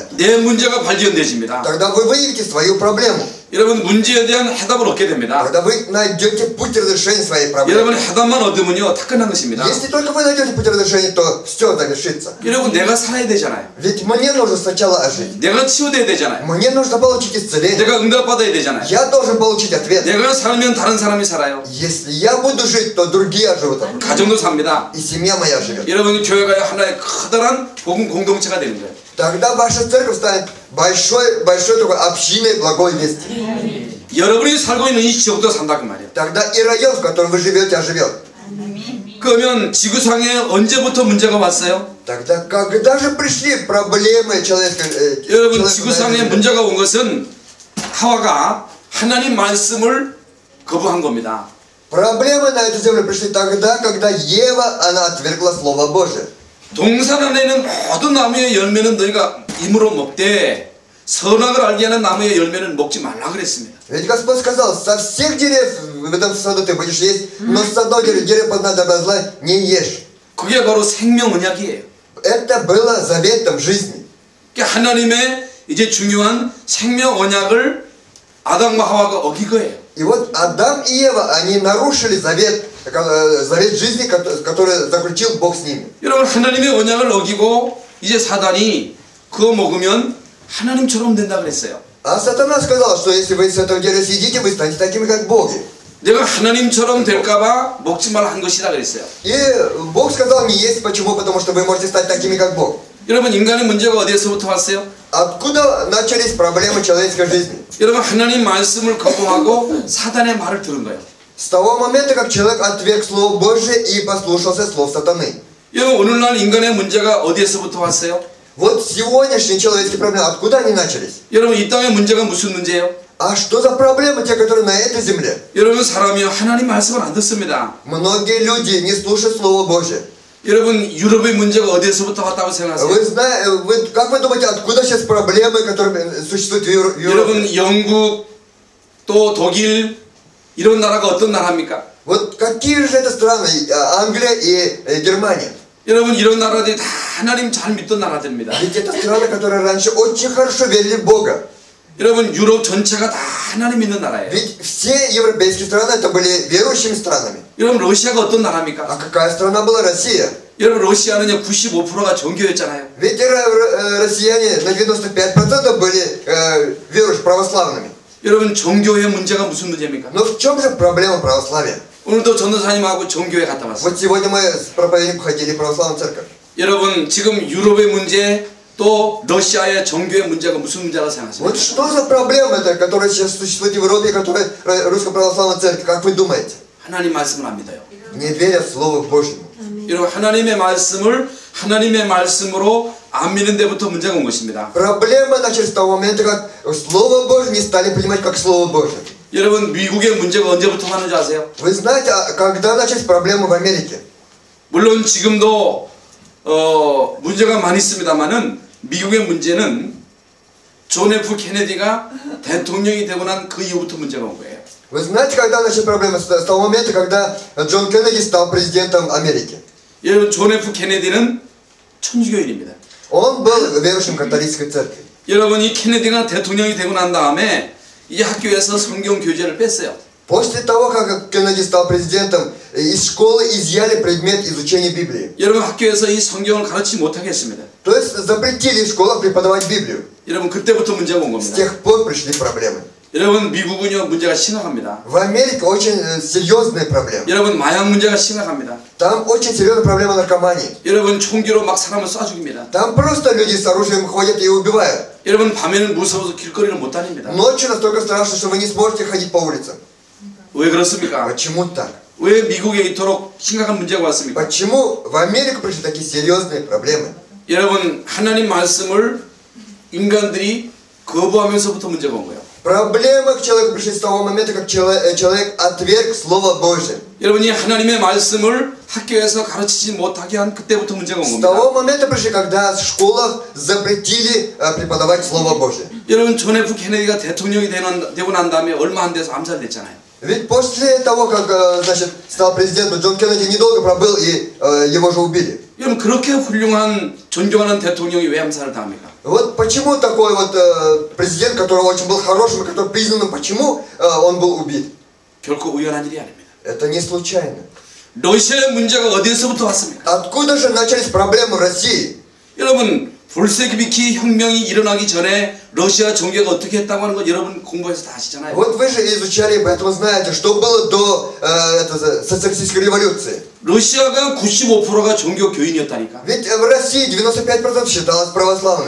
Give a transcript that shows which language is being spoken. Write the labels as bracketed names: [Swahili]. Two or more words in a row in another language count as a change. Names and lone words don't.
[Korean] 내 문제가 발견되어집니다. [Russian] Тогда вы выявите свою проблему. [Korean] 여러분 문제에 대한 해답을 얻게 됩니다. [Russian] Тогда вы найдете путь разрешения своей проблемы. [Korean] 여러분 해답만 얻으면요 다 끝난 것입니다. [Russian] Если только вы найдете путь разрешения, то все завершится. [Korean] 여러분 내가 살아야 되잖아요. [Russian] Ведь мне нужно сначала ожить. [Korean] 내가 치유돼야 되잖아요. [Russian] Мне нужно получить исцеление. [Korean] 내가 응답받아야 되잖아요. [Russian] Я должен получить ответ. [Korean] 내가 살면 다른 사람이 살아요. [Russian] Если я буду жить, то другие оживут. [Korean] 가정도 삽니다. [Russian] И семья моя живет. [Korean] 여러분 교회가 하나의 커다란 복음 공동체가 되는 거예요. [Russian] Тогда ваша церковь станет большой такой общиной благой вести. [Korean] 여러분이 살고 있는 이 지역도 산다 그 말이에요. [Russian] тогда и район, в котором вы живете, оживет. [Korean] 그러면 지구상에 언제부터 문제가 왔어요? [Russian] Тогда когда же пришли проблемы человека? [Korean] 여러분 지구상에 문제가 온 것은 하와가 하나님 말씀을 거부한 겁니다. [Russian] Проблемы на эту землю пришли тогда, когда Ева, она отвергла Слово Божие. [Korean] 동산 안에 있는 모든 나무의 열매는 너희가 임으로 먹되 선악을 알게 하는 나무의 열매는 먹지 말라 그랬습니다. [Russian] Ведь Господь сказал, со всех деревьев в этом саду ты будешь есть, но с одного дерева познания добра и зла не ешь. [Korean] 그게 바로 생명 언약이에요. [Russian] Это было заветом жизни. [Korean] 그러니까 하나님의 이제 중요한 생명 언약을 아담과 하와가 어긴 거예요. [Russian] И вот Адам и Ева, они нарушили завет жизни, который заключил Бог с ними. [Korean] 여러분 하나님의 언약을 어기고 이제 사단이 그거 먹으면 하나님처럼 된다 그랬어요. [Russian] А сатана сказал, что если вы с этого дерева съедите, вы станете такими, как боги. [Korean] 내가 하나님처럼 될까봐 먹지 말라 한 것이다 그랬어요. [Russian] И Бог сказал не есть. Почему? Потому что вы можете стать такими, как Бог. [Korean] 여러분 인간의 문제가 어디에서부터 왔어요? [Russian] Откуда начались проблемы человеческой жизни? [Korean] 여러분 하나님 말씀을 거부하고 사단의 말을 들은 거예요. [Russian] С того момента, как человек отверг Слово Божие и послушался слов сатаны. [Korean] 여러분 오늘날 인간의 문제가 어디에서부터 왔어요? [Russian] Вот сегодняшние человеческие проблемы, откуда они начались? [Korean] 여러분 이 땅의 문제가 무슨 문제예요? [Russian] А что за проблемы, те, которые на этой земле? [Korean] 여러분 사람이 하나님 말씀을 안 듣습니다. [Russian] Многие люди не слушают Слово Божие. [Korean] 여러분 유럽의 문제가 어디에서부터 왔다고 생각하세요? [Russian] Как вы думаете, откуда сейчас проблемы, которые существуют в Европе? [Korean] 여러분 영국 또 독일 이런 나라가 어떤 나라입니까? [Russian] Вот какие же это страны? Англия и Германия. [Korean] 여러분 이런 나라들이 다 하나님 잘 믿던 나라들입니다. [Russian] Ведь это страны, которые раньше очень хорошо верили в Бога. [Korean] 여러분 유럽 전체가 다 하나님 믿는 나라예요. [Russian] Ведь все европейские страны это были верующими странами. [Korean] 여러분 러시아가 어떤 [Russian] А [Korean] 나라입니까? [Russian] какая страна была Россия? [Korean] 여러분 러시아는 95%가 종교였잖아요. [Russian] Ведь россияне на 95% были верующими православными. [Korean] 여러분 종교의 문제가 무슨 문제입니까? [Russian] Но в чем же проблема православия? [Korean] 오늘도 전도사님하고 종교에 갔다 왔어요. [Russian] Вот сегодня мы с проповедником ходили в православную церковь. [Korean] 여러분 지금 유럽의 문제 또 러시아의 종교의 문제가 무슨 문제라고 생각하세요? [Russian] Вот что за проблема это, которая сейчас существует в Европе, которая Русская Православная Церковь, как вы думаете? [Korean] 하나님 말씀을 안 믿어요. [Russian] Не верят в Слово Божьему. [Korean] 여러분 하나님의 말씀을 하나님의 말씀으로 안 믿는 데부터 문제가 온 것입니다. [Russian] Проблема началась с того момента, как Слово Божье не стали понимать как Слово Божье. [Korean] 여러분 미국의 문제가 언제부터 하는지 아세요? [Russian] Вы знаете, когда начались проблемы в Америке? [Korean] 물론 지금도 문제가 많이 있습니다만은 미국의 문제는 존 F 케네디가 대통령이 되고 난 그 이후부터 문제가 온 거예요. [Russian] Вы знаете, когда начались проблемы? С того момента, когда Джон Кеннеди стал президентом Америки. [Korean] 여러분 존 F 케네디는 천주교인입니다. [Russian] Он был верующим католической церкви. [Korean] 여러분 이 케네디가 대통령이 되고 난 다음에 이 학교에서 성경 교재를 뺐어요. [Russian] После того, как Кеннеди стал президентом, из школы изъяли предмет изучения Библии. [Korean] 여러분 학교에서 이 성경을 가르치지 못하게 했습니다. [Russian] То есть запретили в школах преподавать Библию. [Korean] 여러분 그때부터 문제가 온 [Russian] С [Korean] 겁니다. [Russian] тех пор пришли проблемы. [Korean] 여러분 미국은요 문제가 심각합니다. [Russian] В Америке очень серьезные проблемы. [Korean] 여러분 마약 문제가 심각합니다. [Russian] Там очень серьезная проблема наркомании. [Korean] 여러분 총기로 막 사람을 쏴 죽입니다. [Russian] Там просто люди с оружием ходят и убивают. [Korean] 여러분 밤에는 무서워서 길거리를 못 다닙니다. [Russian] Ночью настолько страшно, что вы не сможете ходить по улицам. [Korean] 왜 그렇습니까? [Russian] Почему так? [Korean] 왜 미국에 이토록 심각한 문제가 왔습니까? [Russian] Почему в Америку пришли такие серьезные проблемы? [Korean] 여러분 하나님 말씀을 인간들이 거부하면서부터 문제가 온 거예요. [Russian] Проблемы к человеку пришли с того момента, как человек отверг Слово Божие. [Korean] 여러분이 하나님의 말씀을 학교에서 가르치지 못하게 한 그때부터 문제가 온 [Russian] С [Korean] 겁니다. [Russian] того момента пришли, когда в школах запретили преподавать Слово Божие. [Korean] 여러분 존 F 케네디가 대통령이 되고 난 다음에 얼마 안 돼서 암살됐잖아요. [Russian] Ведь после того, как значит, стал президентом, Джон Кеннеди недолго пробыл и его же убили. [Korean] 여러분 그렇게 훌륭한 존경하는 대통령이 왜 암살을 당합니까? [Russian] Вот почему такой вот президент, который очень был хорошим, который признанным, почему он был убит? [Korean] 결코 우연한 일이 아닙니다. [Russian] Это не случайно. [Korean] 러시아의 문제가 어디에서부터 왔습니까? [Russian] Откуда же начались проблемы в России? [Korean] 여러분 볼셰비키 혁명이 일어나기 전에 러시아 종교가 어떻게 했다고 하는 건 여러분 공부해서 다 아시잖아요. [Russian] Вот вы же изучали, поэтому знаете, что было до социалистической революции. [Korean] 러시아가 95%가 종교 교인이었다니까. [Russian] Ведь в России 95% считалось православными.